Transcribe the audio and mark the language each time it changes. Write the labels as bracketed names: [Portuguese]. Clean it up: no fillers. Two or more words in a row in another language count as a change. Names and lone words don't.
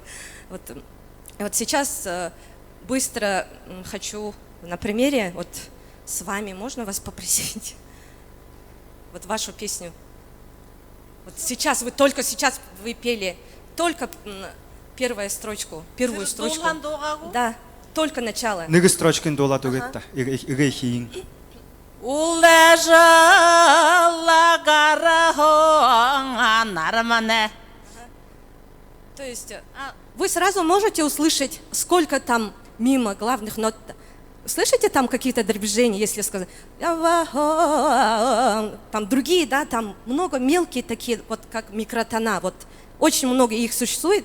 [Russian] Вот сейчас быстро хочу на примере, вот с вами, можно вас попросить, вот вашу песню. Вот сейчас, только сейчас вы пели, только первую строчку. Да, только начало. [Buriat] Нэг строчкын дуулаад өгөөд та. Эгэ хийн. [Russian] То есть вы сразу можете услышать, сколько там мимо главных нот. Слышите там какие-то движения, если сказать, там другие, да, там много мелкие такие, вот как микротона, вот очень много их существует.